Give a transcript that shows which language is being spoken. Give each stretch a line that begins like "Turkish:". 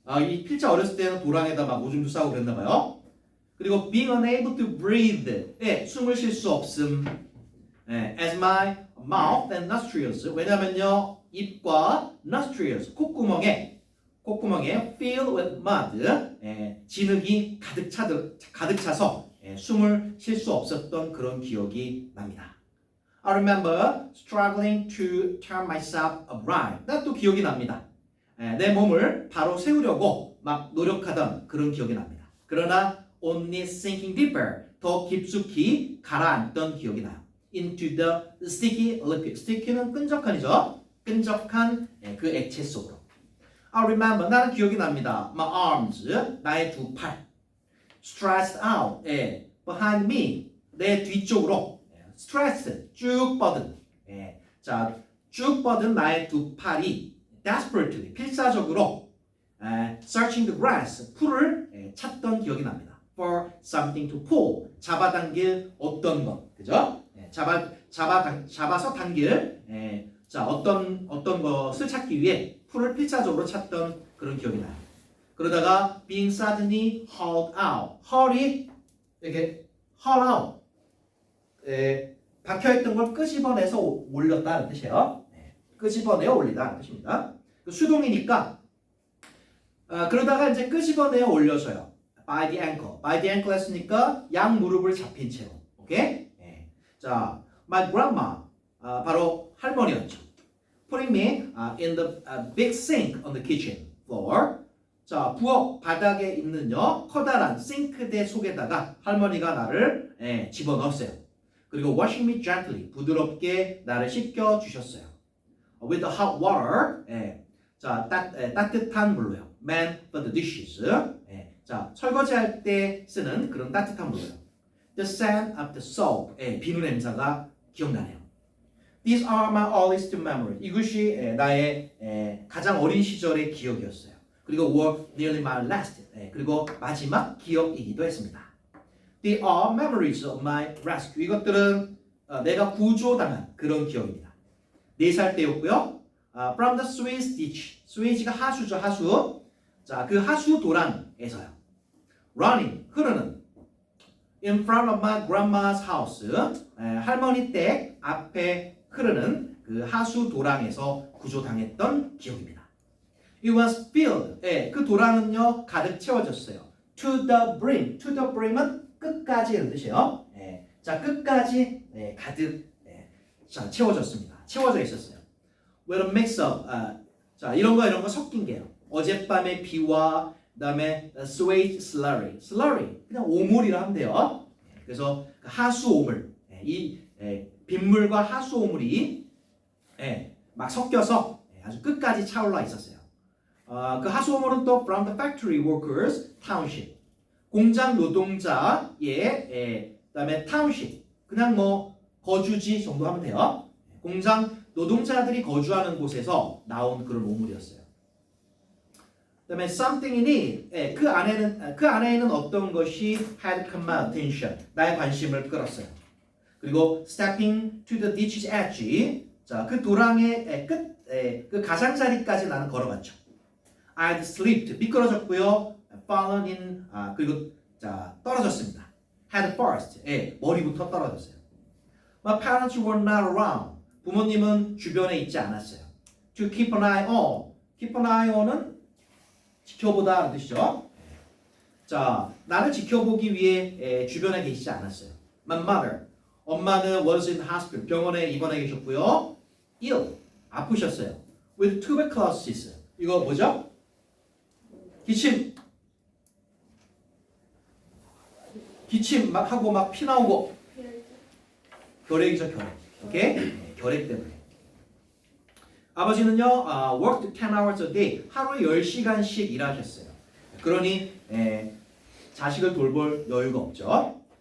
Korean: 이 필자 어렸을 때는 도랑에다 막 오줌도 싸고 그랬나 봐요.
English: 그리고 being unable to breathe.
Korean: 숨을 쉴 수 없음.
English: As my mouth and nostrils.
Korean: 왜냐면요. 입과 nostrils.
English: 콧구멍에 filled with mud.
Korean: 진흙이 가득 차서 숨을 쉴 수 없었던 그런 기억이 납니다.
English: I remember struggling to turn myself upright.
Korean: 나 또 기억이 납니다. 내 몸을 바로 세우려고 막 노력하던 그런 기억이 납니다.
English: 그러나 only sinking deeper.
Korean: 더 깊숙이 가라앉던 기억이 나요.
English: Into the sticky liquid.
Korean: sticky는 끈적한이죠. 끈적한 그 액체 속으로.
English: I remember.
Korean: 나는 기억이 납니다.
English: My arms.
Korean: 나의 두 팔.
English: Stretched out. Behind me.
Korean: 내 뒤쪽으로.
English: Stretched.
Korean: 쭉 뻗은. 자, 쭉 뻗은 나의 두 팔이 desperately.
English: 필사적으로 searching the grass.
Korean: 풀을 찾던 기억이 납니다.
English: For something to pull.
Korean: 잡아당길 어떤 것. 그죠? 잡아서 당길 자 어떤 것을 찾기 위해 풀을 필사적으로 찾던 그런 기억이 나요. 그러다가
English: being suddenly hauled out,
Korean: haul이 이렇게 haul out, 박혀있던 걸 끄집어내서 올렸다는 뜻이에요. 끄집어내어 올리다는 뜻입니다. 수동이니까 그러다가 이제 끄집어내어 올려줘요.
English: by the ankle
Korean: 했으니까 양 무릎을 잡힌 채로, 오케이? 자,
English: my grandma
Korean: 바로 할머니였죠.
English: Putting me in the big sink on the kitchen floor.
Korean: 자, 부엌 바닥에 있는요 커다란 싱크대 속에다가 할머니가 나를 집어넣었어요. 그리고
English: washing me gently
Korean: 부드럽게 나를 씻겨 주셨어요.
English: With the hot water.
Korean: 자, 따뜻한 물로요.
English: meant for the dishes.
Korean: 자, 설거지할 때 쓰는 그런 따뜻한 물로요.
English: The scent of the soap.
Korean: 비누 냄새가 기억나네요.
English: These are my earliest memories.
Korean: 이것이 나의 가장 어린 시절의 기억이었어요.
English: 그리고 were nearly my last.
Korean: 그리고 마지막 기억이기도 했습니다.
English: They are memories of my rescue.
Korean: 이것들은 내가 구조당한 그런 기억입니다. 4살 때였고요.
English: From the Suez ditch.
Korean: 스웨이지가 하수죠, 하수. 자, 그 하수 도랑에서요.
English: Running,
Korean: 흐르는.
English: In front of my grandma's house.
Korean: 할머니 댁 앞에 흐르는 그 하수 도랑에서 구조당했던 기억입니다.
English: It was filled.
Korean: 그 도랑은요 가득 채워졌어요.
English: To the brim. To the brim은
Korean: 끝까지 이런 뜻이에요. 자, 끝까지 가득 자, 채워졌습니다. 채워져 있었어요.
English: With a mix of
Korean: 자, 이런 거 섞인 게요. 어젯밤의 비와 그다음에 sweet slurry. slurry 그냥 오물이라 하면 돼요. 그래서 하수 오물. 이 빗물과 하수 오물이 막 섞여서 아주 끝까지 차올라 있었어요. 그 하수 오물은 또
English: from the factory workers township.
Korean: 공장 노동자의 그다음에 township. 그냥 뭐 거주지 정도 하면 돼요. 공장 노동자들이 거주하는 곳에서 나온 그런 오물이었어요. 그다음에
English: something in it.
Korean: 그 안에는 어떤 것이
English: had caught my attention.
Korean: 나의 관심을 끌었어요.
English: 그리고 stepping to the ditch's edge.
Korean: 자, 그 도랑의 끝, 그 가장자리까지 나는 걸어갔죠.
English: I'd slipped.
Korean: 미끄러졌고요.
English: fallen in.
Korean: 그리고 자, 떨어졌습니다.
English: head first.
Korean: 머리부터 떨어졌어요.
English: My parents were not around.
Korean: 부모님은 주변에 있지 않았어요.
English: To keep an eye on.
Korean: keep an eye on은 지켜보다라는 뜻이죠. 자, 나를 지켜보기 위해 주변에 계시지 않았어요.
English: My mother.
Korean: 엄마는
English: was in hospital.
Korean: 병원에 입원해 계셨고요.
English: ill.
Korean: 아프셨어요.
English: With tuberculosis.
Korean: 이거 뭐죠? 기침 막 하고 막 피 나오고. 결핵이죠, 결핵. 오케이? 결핵 때문에. 아버지는요,
English: worked 10 hours a day.
Korean: 하루에 10시간씩 일하셨어요. 그러니 자식을 돌볼 여유가 없죠.